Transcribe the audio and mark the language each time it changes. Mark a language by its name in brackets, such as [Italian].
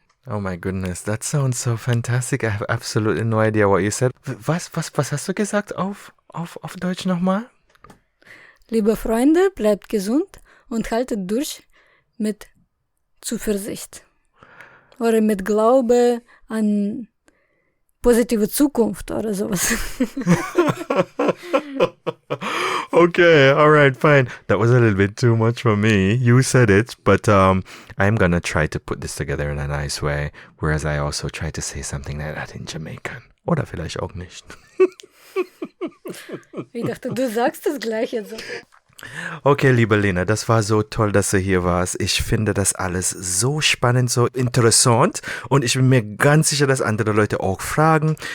[English] Oh my goodness, that sounds so fantastic. I have absolutely no idea what you said. [German] Was hast du gesagt auf Deutsch nochmal? Liebe Freunde, bleibt gesund und haltet durch mit Zuversicht. Oder mit Glaube an positive Zukunft oder sowas. [English] Okay, all right, fine. That was a little bit too much for me. You said it, but I'm going to try to put this together in a nice way, whereas I also try to say something like that in Jamaican. [German] Oder vielleicht auch nicht. Ich dachte, du sagst es gleich jetzt. Okay, liebe Lena, das war so toll, dass du hier warst. Ich finde das alles so spannend, so interessant und ich bin mir ganz sicher, dass andere Leute auch fragen.